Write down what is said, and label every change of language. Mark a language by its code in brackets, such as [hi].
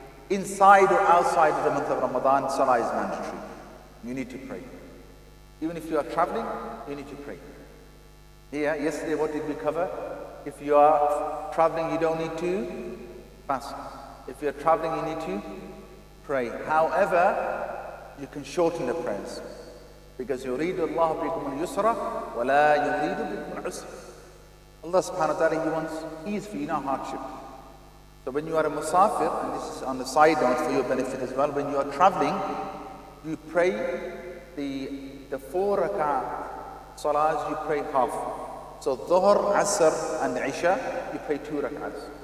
[en] Inside or outside of the month of Ramadan, Salah is mandatory. You need to pray. Even if you are traveling, you need to pray. Here, yesterday, what did we cover? If you are traveling, you don't need to fast. If you're traveling, you need to pray. However, you can shorten the prayers. Because [ar] يُرِيدُ اللَّهُ بِكُمُ الْيُسْرَ وَلَا يُرِيدُ بِكُمُ الْعُسْرَ. [en] Allah subhanahu wa ta'ala, He wants ease for you, not hardship. So when you are a musafir, and this is on the side note for your benefit as well, when you are traveling, you pray the 4 rak'ah salahs, you pray half. So Dhuhr, Asr and Isha, you pray 2 rak'ahs.